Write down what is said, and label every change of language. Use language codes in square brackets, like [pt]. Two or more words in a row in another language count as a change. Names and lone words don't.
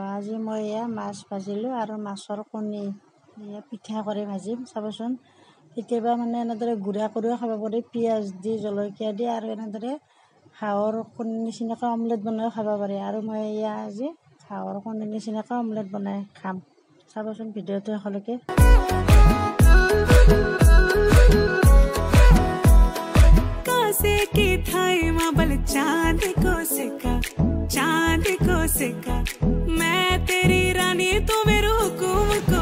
[as] আজি মই এয়া মাছ ভাজিলোঁ আৰু মাছৰ কণী এয়া পিঠা কৰি ভাজিম। চাবচোন, কেতিয়াবা মানে এনেদৰে গুড়া কৰিও খাব পাৰি, পিঁয়াজ দি জলকীয়া দি, আৰু এনেদৰে হাঁহৰ কণীৰ নিচিনাকৈ অমলেট বনাইও খাব পাৰি। আৰু মই এয়া আজি হাঁহৰ কণীৰ নিচিনাকৈ অমলেট বনাই খাম। চাবচোন ভিডিঅ'টো শেষলৈকে। [hi] चांद को सिक्का मैं तेरी रानी तू मेरे हुकुम को